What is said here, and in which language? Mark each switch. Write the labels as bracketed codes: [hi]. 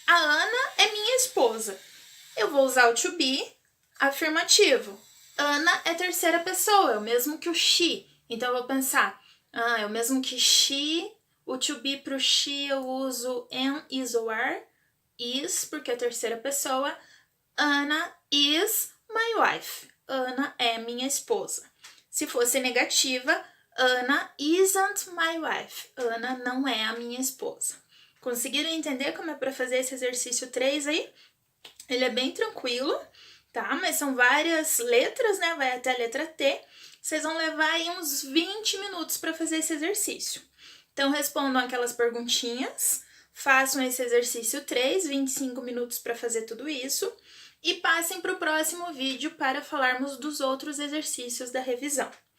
[pt] A Ana é minha esposa. Eu vou usar o to be afirmativo. Ana é terceira pessoa, é o mesmo que o she. Então, eu vou pensar, é o mesmo que she. O to be para o she eu uso am, is ou are. Is, porque é terceira pessoa. [en] Anna is my wife. [pt] Ana é minha esposa. Se fosse negativa, [en] Anna isn't my wife. [pt] Ana não é a minha esposa. Conseguiram entender como é para fazer esse exercício 3 aí? Ele é bem tranquilo, tá? Mas são várias letras, né? Vai até a letra T. Vocês vão levar aí uns 20 minutos para fazer esse exercício. Então, respondam aquelas perguntinhas, façam esse exercício 3, 25 minutos para fazer tudo isso, e passem para o próximo vídeo para falarmos dos outros exercícios da revisão.